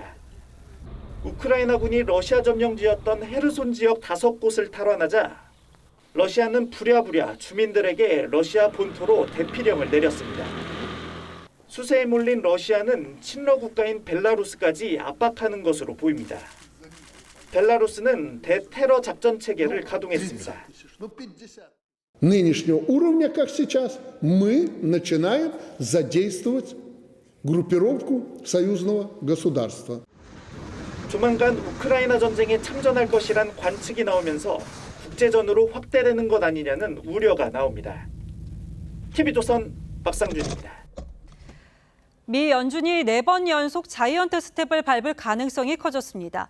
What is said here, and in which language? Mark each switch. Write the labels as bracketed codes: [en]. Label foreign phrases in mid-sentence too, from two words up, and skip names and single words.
[ko] 우크라이나군이 러시아 점령지였던 헤르손 지역 5곳을 탈환하자 러시아는 부랴부랴 주민들에게 러시아 본토로 대피령을 내렸습니다. 수세에 몰린 러시아는 친러 국가인 벨라루스까지 압박하는 것으로 보입니다. 벨라루스는 대테러 작전 체계를 가동했습니다. [ru] Нынешнего уровня, как сейчас, мы начинаем задействовать группировку союзного государства. [ko] 조만간 우크라이나 전쟁에 참전할 것이란 관측이 나오면서 국제전으로 확대되는 것 아니냐는 우려가 나옵니다. TV조선 박상준입니다. 미 연준이 4번 연속 자이언트 스텝을 밟을 가능성이 커졌습니다.